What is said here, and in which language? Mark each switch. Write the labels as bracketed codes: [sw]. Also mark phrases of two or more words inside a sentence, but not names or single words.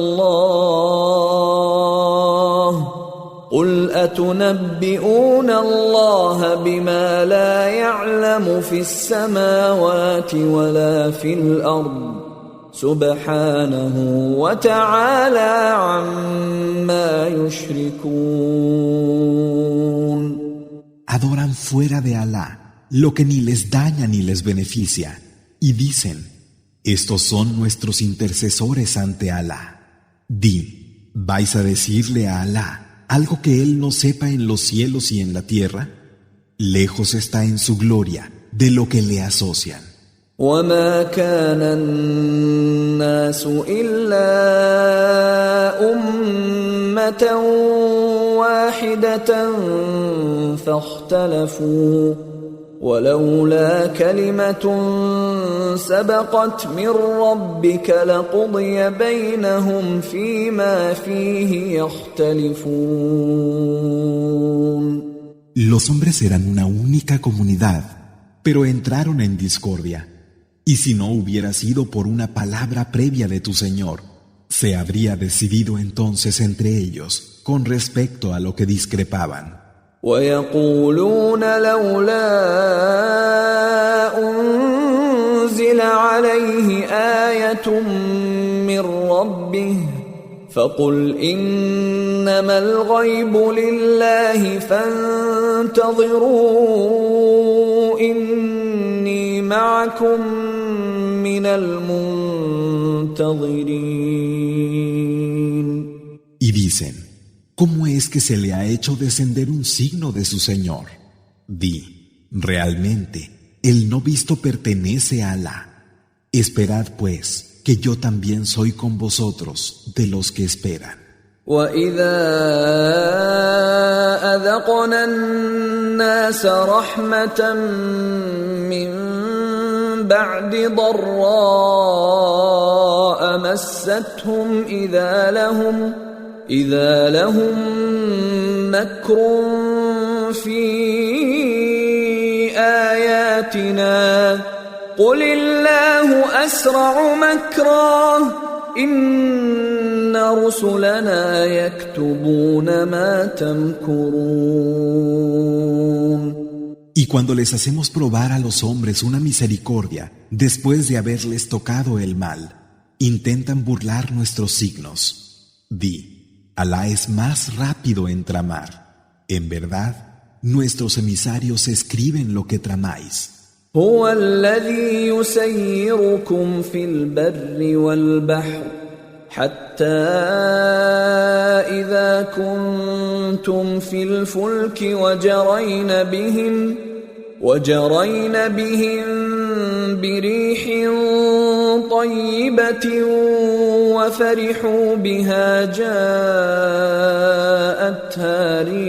[ar] الله قل أتنبئون الله بما لا يعلم في السماوات ولا في الأرض سبحانه وتعالى عما يشركون. [es] Adoran fuera de Alá lo que ni les daña ni les beneficia y dicen: estos son nuestros intercesores ante Alá. Di: ¿vais a decirle a Alá algo que él no sepa en los cielos y en la tierra? Lejos está en su gloria de lo que le asocian. [ar] وما كان الناس إلا أمة واحدة فاختلفوا ولولا كلمة سبقت من ربك لقضي بينهم فيما فيه يختلفون. [es] Los hombres eran una única comunidad, pero entraron en discordia. Y si no hubiera sido por una palabra previa de tu Señor, se habría decidido entonces entre ellos con respecto a lo que discrepaban. [ar] ويقولون لولا أنزل عليه آية من ربه فقل إنما الغيب لله فانتظروا إني معكم من المنتظرين. [es] Y dicen: ¿cómo es que se le ha hecho descender un signo de su Señor? Di: realmente, el no visto pertenece a Alá. Esperad pues, que yo también soy con vosotros de los que esperan. [ar] وَإِذَا أَذَقْنَا النَّاسَ رَحْمَةً مِّن بَعْدِ ضَرَّاءَ مَسَّتْهُمْ إِذَا لَهُم مَّكْرٌ في آياتنا قل الله أسرع مكرا إن رسلنا يكتبون ما تمكرون. [es] Y cuando les hacemos probar a los hombres una misericordia después de haberles tocado el mal, intentan burlar nuestros signos. Di, Alá es más rápido en tramar. En verdad, nuestros emisarios escriben lo que tramáis. [ar] هو الذي يسيركم في البر والبحر حتى إذا كنتم في الفلك وجرين بهم بريح طيبة وفرحوا بها جاءتها